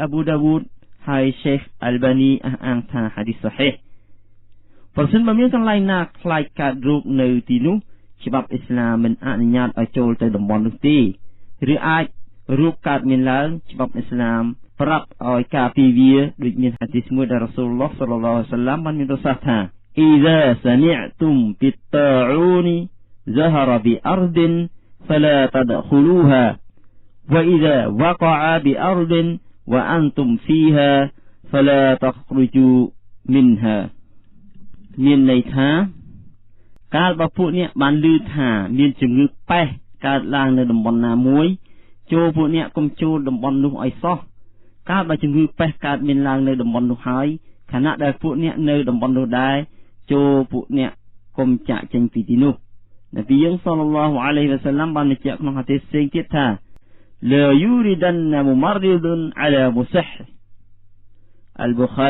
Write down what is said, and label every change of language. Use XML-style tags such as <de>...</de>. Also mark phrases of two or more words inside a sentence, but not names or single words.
<km>ប៊ូដាវូដហើយសេខអលបានីអះអាងថាហាឌីសصحيحប្រសិនបើមានកន្លែងណាខ្លាចកើតរោគនៅទីនោះច្បាប់អ៊ីស្លាមមិនអនុញ្ញាតឲ្យចូលទៅតំបន់នោះទេឬអាចរោគកើតមានឡើងច្បាប់អ៊ីស្លាមប្រាប់ឲ្យការពីវាដូចមានហាឌីសមួយដែលរ៉ាស៊ូលឡោះ</km> <ar>صلى الله عليه وسلم</ar> <km>បានមានប្រសាសន៍ថា</km> <ar>إذا سمعتم بالطاعون ظهر بأرض فلا تدخلوها وإذا وقع بأرض وأنتم فيها فلا تخرجوا منها</ar> <km>មានន័យថាកាលបើពួកអ្នកបានឮថាមានជំងឺប៉េះកើតឡើងនៅតំបន់ណា មួយចូលពួកអ្នកកុំចូលតំបន់នោះឲ្យសោះកាលបើជំងឺប៉េះកើតមានឡើងនៅតំបន់នោះហើយខណៈដែលពួកអ្នកនៅតំបន់នោះដែរចូលពួកអ្នកកុំចាក់ចេញពីទីនោះនប៊ីយើង</km> <ar>صلى الله عليه وسلم</ar> <km>បានបញ្ជាក់ក្នុងហាឌីសផ្សេងទៀតថា</km> <ar>لا يوردن ممرض على مصح</ar> <km>អលប៊ូខា</km>